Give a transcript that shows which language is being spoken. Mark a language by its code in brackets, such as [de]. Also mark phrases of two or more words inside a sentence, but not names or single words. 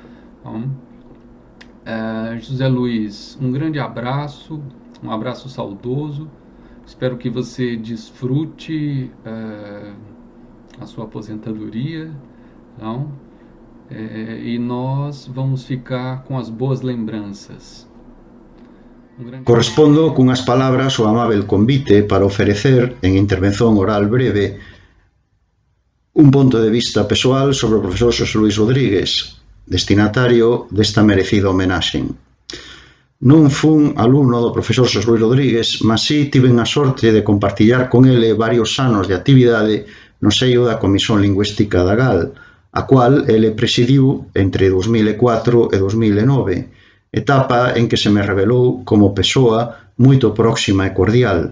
[pt] José Luís, um grande abraço, um abraço saudoso. Espero que você desfrute a sua aposentadoria, não? E nós vamos ficar com as boas lembranças. [gl] Correspondo cunhas palabras ao amável convite para ofrecer, en intervención oral breve, un punto de vista persoal sobre o profesor Xosé Luís Rodríguez, destinatario desta merecida homenaxe. Non fun alumno do profesor Xosé Luís Rodríguez, mas si tiven a sorte de compartillar con ele varios anos de actividade no seio da Comisión Lingüística da GAL, a cual ele presidiu entre 2004 e 2009, etapa en que se me revelou como persoa moito próxima e cordial.